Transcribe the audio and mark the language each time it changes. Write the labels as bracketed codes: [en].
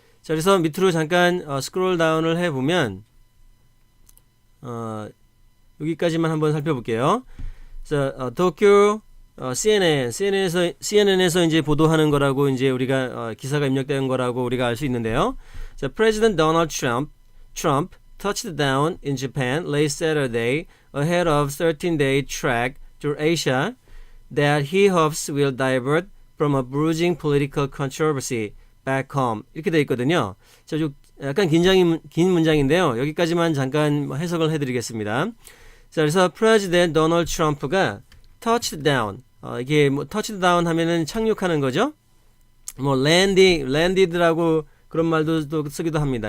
[ko] 자, 그래서 밑으로 잠깐 스크롤 다운을 해보면 여기까지만 한번 살펴볼게요. 자, 도쿄 CNN에서 이제 보도하는 거라고 이제 우리가 기사가 입력된 거라고 우리가 알 수 있는데요. [en] 자, President Donald Trump touched down in Japan late Saturday ahead of 13-day trek through Asia that he hopes will divert from a bruising political controversy back home. [ko] 이렇게 되어 있거든요. 자, 약간 긴 문장인데요. 여기까지만 잠깐 해석을 해드리겠습니다. 자, 그래서 프레지던트 도널드 트럼프가 [en] touched down, [ko] 이게 뭐 touched down 하면은 착륙하는 거죠. 뭐 landed라고 그런 말도 또 쓰기도 합니다.